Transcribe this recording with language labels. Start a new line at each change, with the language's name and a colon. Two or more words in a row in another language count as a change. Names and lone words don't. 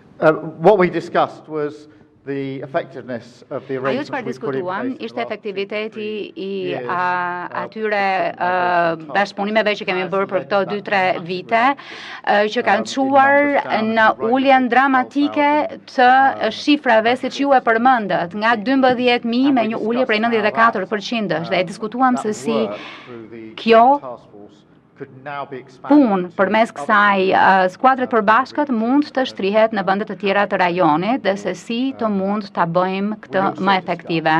English: What we discussed was the effectiveness of the
Albanian: Ajo
English: arrangements
Albanian: çfarë
English: we put in
Albanian: diskutuam
English: place
Albanian: ishte efektiviteti i
English: years,
Albanian: atyre bashkëpunimeve që kemi bërë për këto 2-3 vite, që kanë çuar në uljen dramatike të shifrave siç ju e përmendët, nga 12.000 me një ulje prej 94%, dhe e diskutuam se si kjo punë përmes kësaj skuadre të përbashkët mund të shtrihet në vende të tjera të rajonit dhe se si të mund ta bëjmë këtë më efektive.